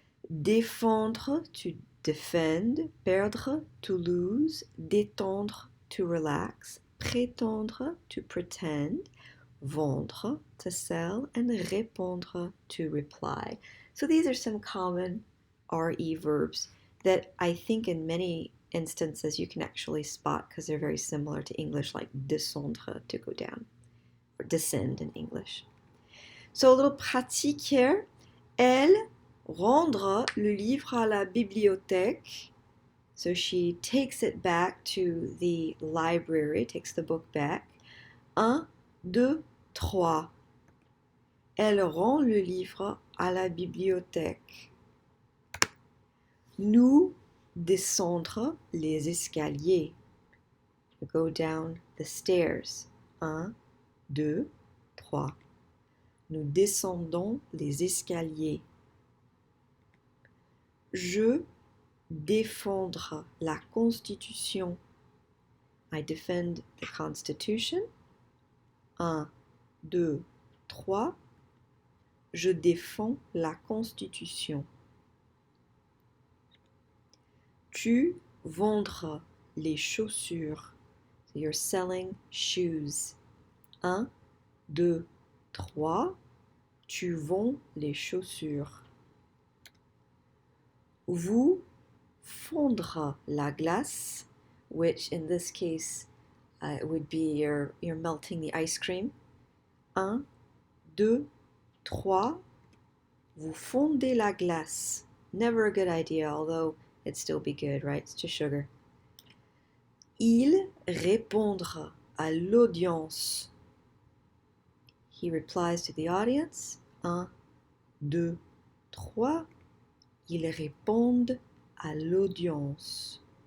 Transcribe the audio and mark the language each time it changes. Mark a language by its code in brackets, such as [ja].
[en] Défendre, to defend; perdre, to lose; détendre, to relax; prétendre, to pretend; vendre, to sell; and répondre, to reply. So these are some common RE verbs that I think in many instances you can actually spot because they're very similar to English, like descendre, to go down, or descend in English. So a little pratique here. [fr] Elle rendre le livre à la bibliothèque. [en] So she takes it back to the library, takes the book back. 1, 2, 3. [fr] Elle rend le livre à la bibliothèque. Nous descendre les escaliers. [en] To go down the stairs. 1, 2, 3. [fr] Nous descendons les escaliers. Je défendre la Constitution. [en] I defend the Constitution. 1, 2, 3. [fr] Je défends la Constitution. Tu vendre les chaussures. [en] So you're selling shoes. 1, 2, 3. [fr] Tu vends les chaussures. Vous fondre la glace, [en] which in this case would be you're melting the ice cream. [fr] 1, 2, 3. Vous fondez la glace. [en] Never a good idea, although it'd still be good, right? It's just sugar. [fr] Il répondre à l'audience. [en] He replies to the audience. 1, 2, 3. [fr] Ils répondent à l'audience.